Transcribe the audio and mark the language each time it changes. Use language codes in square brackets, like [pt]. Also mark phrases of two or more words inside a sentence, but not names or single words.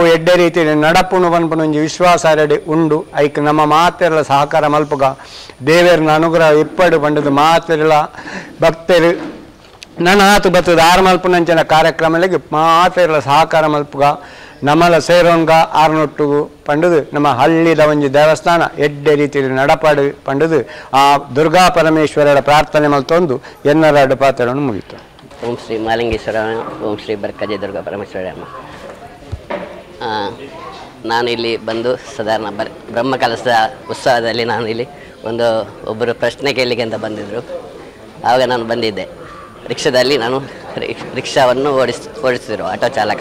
[tcy] ಎಡ್ಡೆ ರೀತಿ ನಡಪುನು ಪನ್ಪುನ ಒಂಜಿ ವಿಶ್ವಾಸ ಅರಡಿ ಉಂಡು ಐಕ್ ನಮ್ಮ ಮಾತೆರ್ಲ ಸಹಕಾರ ಮಲ್ಪುಗ ದೇವರನ ಅನುಗ್ರಹ ಇಪ್ಪಡು ಪಂಡದು ಮಾತೆರ್ಲ ಭಕ್ತರು ನನ್ನ ಆತು ಬತ್ತದ ಆರು ಮಲ್ಪುನಂಚಿನ ಕಾರ್ಯಕ್ರಮಗಳಿಗೆ ಮಾತೆರ್ಲ ಸಹಕಾರ ಮಲ್ಪುಗ ನಮ್ಮಲ ಸೇರೋನ್ಗ ಆರ್ನೊಟ್ಟುಗು ಪಂಡದು ನಮ್ಮ ಹಳ್ಳಿದ ಒಂಜಿ ದೇವಸ್ಥಾನ ಎಡ್ಡೆ ರೀತಿ ನಡಪಾಡು ಪಂಡದು ಆ ದುರ್ಗಾ ಪರಮೇಶ್ವರರ ಪ್ರಾರ್ಥನೆ ಮಲ್ತೊಂದು ಎನ್ನರಾಡು ಪಾತ್ರವನ್ನು ಮುಗಿತು. [kn] ಓಂ ಶ್ರೀ ಮಾಲಿಂಗೇಶ್ವರ, ಓಂ ಶ್ರೀ ಬರ್ಕಜೆ ದುರ್ಗಾ ಪರಮೇಶ್ವರಮ್ಮ. ನಾನು ಇಲ್ಲಿ ಬಂದು ಸಾಧಾರಣ ಬ್ರಹ್ಮಕಲಶದ ಉತ್ಸವದಲ್ಲಿ ನಾನು ಇಲ್ಲಿ ಒಬ್ಬರು ಪ್ರಶ್ನೆ ಕೇಳಲಿಕ್ಕೆ ಅಂತ ಬಂದಿದ್ದರು. ಆವಾಗ ನಾನು ಬಂದಿದ್ದೆ. ರಿಕ್ಷಾದಲ್ಲಿ ನಾನು ರಿಕ್ಷಾವನ್ನು ಓಡಿಸ್ತಿದ್ರು ಆಟೋ ಚಾಲಕ.